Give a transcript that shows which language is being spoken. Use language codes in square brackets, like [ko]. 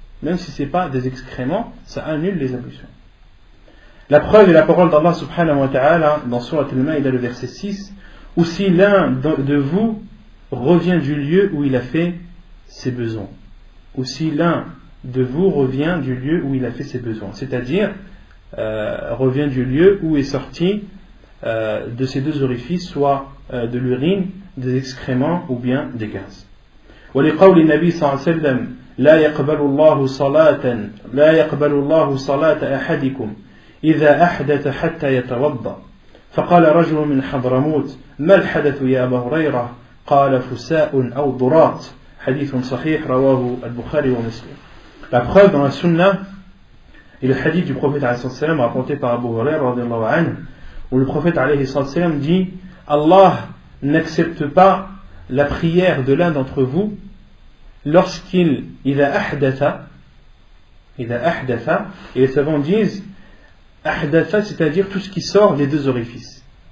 [fr] Même si ce n'est pas des excréments, ça annule les ablutions. La preuve est la parole d'Allah subhanahu wa ta'ala dans Surat al-Ma'idah, le verset 6, ou si l'un de vous revient du lieu où il a fait ses besoins. Ou si l'un de vous revient du lieu où il a fait ses besoins. C'est-à-dire, revient du lieu où est sorti de ces 2 orifices, soit de l'urine, des excréments ou bien des gaz. [ar] ولقول النبي صلى الله عليه وسلم لا يقبل الله صلاة أحدكم إذا أحدث حتى يتوضأ فقال رجل من حضرموت ما الحدث يا أبا هريرة قال فساء أو ضرات حديث صحيح رواه البخاري ومسلم. [fr] La preuve dans la sunna est le hadith du prophète raconté par Abu Hurairah où le prophète alayhi sallam dit Allah n'accepte pas la prière de l'un d'entre vous lorsqu'il a ahdatha, et les savants disent ahdatha, c'est-à-dire tout ce qui sort des deux orifices.